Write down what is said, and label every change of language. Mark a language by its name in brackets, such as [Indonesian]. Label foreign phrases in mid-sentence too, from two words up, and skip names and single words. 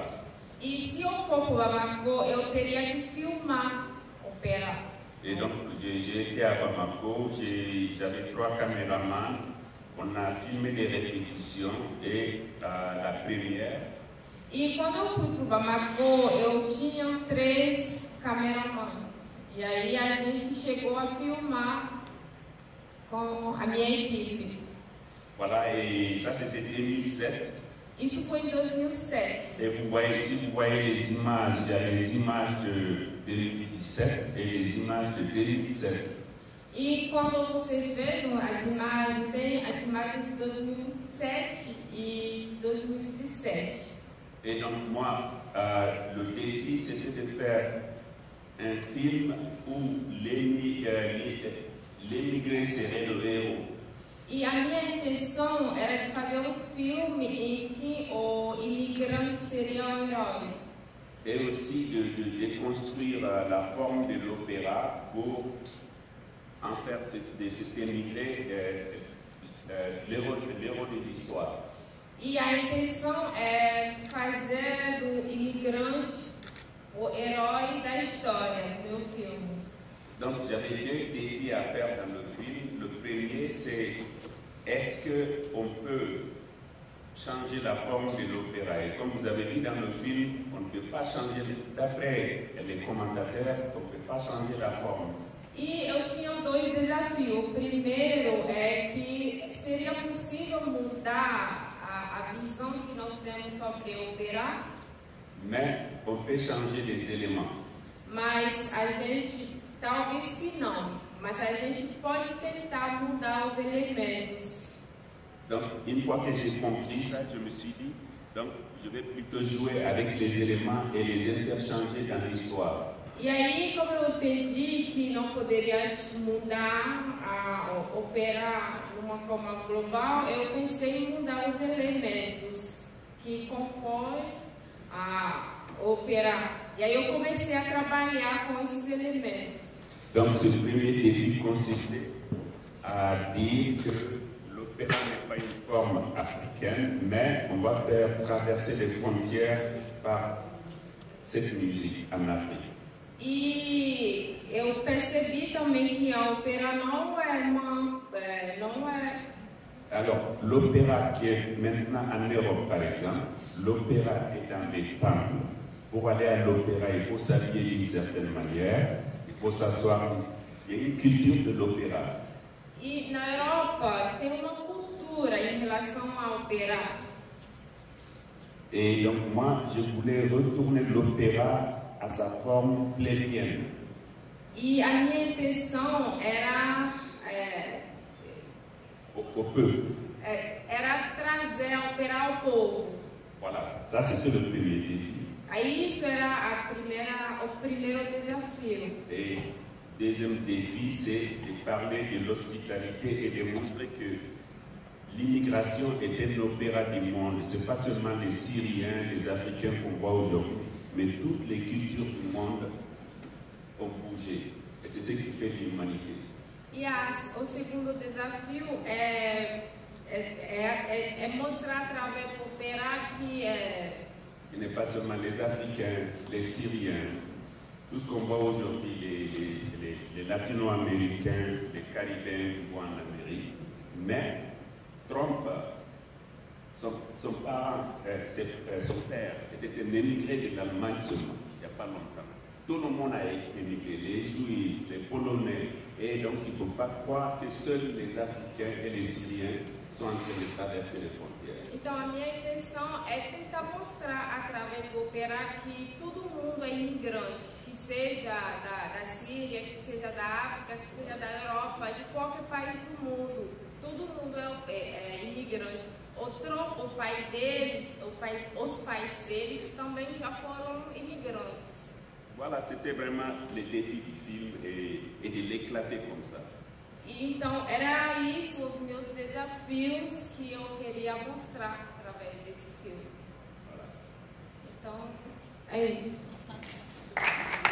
[Portuguese] E se eu for para Bamako, eu teria que filmar opera. [French] Et donc, j'ai été à Bamako, j'avais 3 caméramans, on a filmé des répétitions et la première. [Portuguese] E quando eu fui para Bamako, eu tinha 3 cameramans. E aí a gente chegou a filmar com a minha equipe. [French] Voilà, et ça c'était 2007. [Portuguese] Isso foi em 2007. [French] Et vous voyez, si vous voyez les images, il y a les images de 2017 et les images de 2017. [Portuguese] E quando vocês vejam as imagens, tem as imagens de 2007 e 2017. [French] Et donc moi, le défi c'était de faire un film où l'émigré serait le héros. [Portuguese] E a minha intenção era de fazer filme em que o imigrante seria o herói. [French] Et aussi de déconstruire la forme de l'opéra pour en faire de cet émigré l'héros de l'histoire. [Portuguese] E a intenção é fazer do imigrante o herói da história do meu filme. [French] Donc j'avais 2 défis à faire dans le film. Le premier c'est est-ce qu'on peut changer la forme de l'opéra? Et comme vous avez vu dans le film, on ne peut pas changer, d'après les commentateurs, on ne peut pas changer la forme. [Portuguese] E eu tinha 2 desafios. O primeiro é que seria possível mudar a visão que nós temos sobre o opera. [French] Mais on peut changer les éléments. [Portuguese] Mas a gente talvez que não. mas a gente pode tentar mudar os elementos. [French] Donc, une fois que j'ai compris ça, je me suis dit, donc, je vais plutôt jouer avec les éléments et les interchanger dans l'histoire. [Portuguese] E aí, como eu entendi que não poderia mudar, operar de uma forma global, eu pensei em mudar os elementos que compõem a operar. E aí eu comecei a trabalhar com esses elementos. [French] Donc, ce premier défi consistait à dire que l'opéra n'est pas une forme africaine, mais on va faire traverser les frontières par cette musique en Afrique. [Portuguese] E eu percebi também que a ópera não é [French] Alors, l'opéra qui est maintenant en Europe, par exemple, l'opéra est dans les temples. Pour aller à l'opéra, il faut s'habiller d'une certaine manière, il faut s'asseoir. Il y a une culture de l'opéra. [Portuguese] E na Europa tem uma cultura em relação à ópera. [French] Et donc moi, je voulais retourner l'opéra à sa forme plénienne. [Portuguese] E a minha intenção era [French] Au peuple. [Portuguese] era trazer a ópera ao povo. [French] Voilà, ça c'était le premier défi. [Portuguese] Aí isso era o primeiro desafio. [French] Et deuxième défi, c'est de parler de l'hospitalité et de montrer que l'immigration est un opéra du monde. Ce n'est pas seulement les Syriens, les Africains qu'on voit aujourd'hui, mais toutes les cultures du monde ont bougé. Et c'est ce qui fait l'humanité. [Portuguese] E o segundo desafio é mostrar através do ópera que [French] Il n'est pas seulement les Africains, les Syriens, tout ce qu'on voit aujourd'hui, les Latino-Américains, les Caribéens qui vont en Amérique, mais Trump, son père était un émigré de l'Allemagne seulement, il n'y a pas longtemps. Tout le monde a émigré, les Juifs, les Polonais, et donc il ne faut pas croire que seuls les Africains et les Syriens sont en train de traverser les frontières. [Portuguese] Então a minha intenção é tentar mostrar através do ópera que todo mundo é imigrante, que seja da Síria, que seja da África, que seja da Europa, de qualquer país do mundo. Todo mundo é imigrante. O pai dele, os pais deles também já foram imigrantes. [French] Voilà, c'était vraiment le défi du film et de l'éclater comme ça. [Portuguese] Então, era isso, os meus desafios que eu queria mostrar através desse filme. [French] Voilà. [Portuguese] Então, é isso.